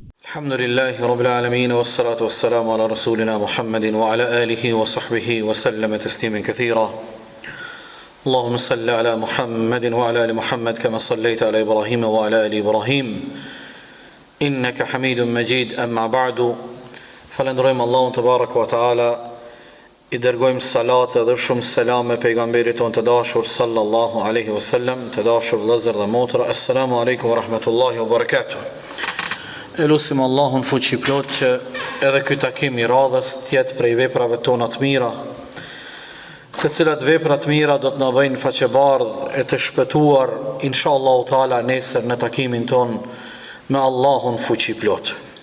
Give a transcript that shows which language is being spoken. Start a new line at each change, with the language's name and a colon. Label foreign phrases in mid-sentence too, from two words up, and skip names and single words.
Arabic: الحمد لله رب العالمين، والصلاة والسلام على رسولنا محمد وعلى آله وصحبه وسلم تسليما كثيرا. اللهم صل على محمد وعلى آل محمد كما صليت على إبراهيم وعلى آل إبراهيم إنك حميد مجيد. أما بعد.
Albanian: Falenderojmë Allahun
Arabic: تبارك وتعالى,
Albanian: I dërgojmë salat dhe shumë selam me pejgamberit tonë të dashur
Arabic: صلى الله عليه وسلم.
Albanian: Të dashur vëllezër dhe motra,
Arabic: السلام عليكم ورحمة الله وبركاته.
Albanian: Elusim Allahun fuqi plot që edhe ky takim I radhës tjetë prej veprave tona të mira, të cilat vepra të mira do të na bëjnë faqebardh e të shpëtuar
Arabic: إن شاء الله تعالى
Albanian: nesër në takimin ton me Allahun fuqi plot.